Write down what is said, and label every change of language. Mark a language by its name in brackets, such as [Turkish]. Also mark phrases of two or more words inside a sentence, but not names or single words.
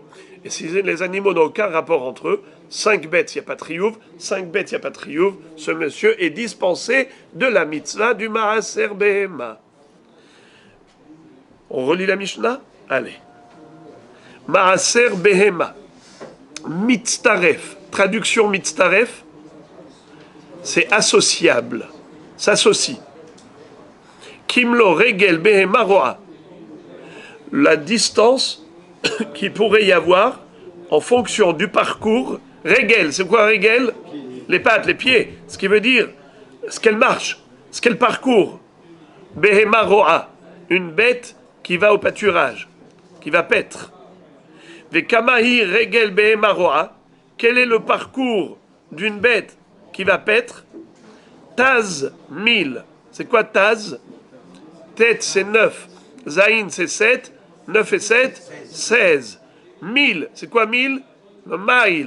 [French] Et si les animaux n'ont aucun rapport entre eux, 5 bêtes, il n'y a pas de triouf, 5 bêtes, il n'y a pas de triouf, ce monsieur est dispensé de la mitzvah du [Hebrew] מעשר בהמה. [French] On relit la Mishnah? Allez. [Hebrew] מעשר בהמה. [French] Mitztaref. Traduction mitztaref, c'est associable. [Hebrew] S'associe. כמלוא רגל בהמה רועה. [French] La distance qu'il pourrait y avoir en fonction du parcours. Regel, c'est quoi regel? Les pattes, les pieds. Ce qui veut dire ce qu'elle marche, ce qu'elle parcourt. [Hebrew] בהמה רועה. [French] Une bête qui va au pâturage, qui va paître. [Hebrew] וכמה היא רגל בהמה רועה. [French] Quel est le parcours d'une bête qui va paître? Taz 1000. C'est quoi Taz? Tête c'est 9. Zaïn c'est 7. 9 et 7, 16. 1000, c'est quoi 1000? Maïl.